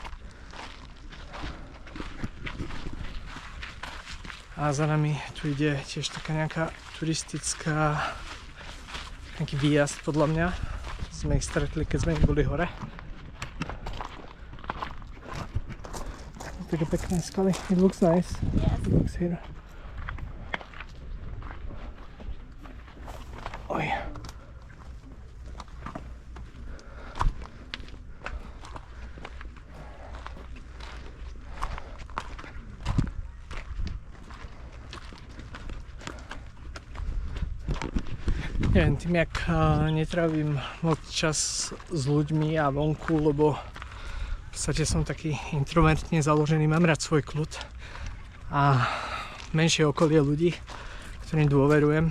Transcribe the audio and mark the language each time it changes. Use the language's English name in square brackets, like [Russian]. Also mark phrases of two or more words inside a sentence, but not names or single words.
[Slovak] A za nami tu ide tiež taká nejaká turistická, nejaký výjazd podľa mňa. Sme ich stretli, keď sme boli hore. Také pekné skaly. [English] It looks nice. It looks here. Oj. [Slovak] Neviem, tým jak netrávim moc čas s ľuďmi a vonku, lebo V podstate som taký introvertne založený, mám rád svoj kľud a menšie okolie ľudí, ktorým dôverujem.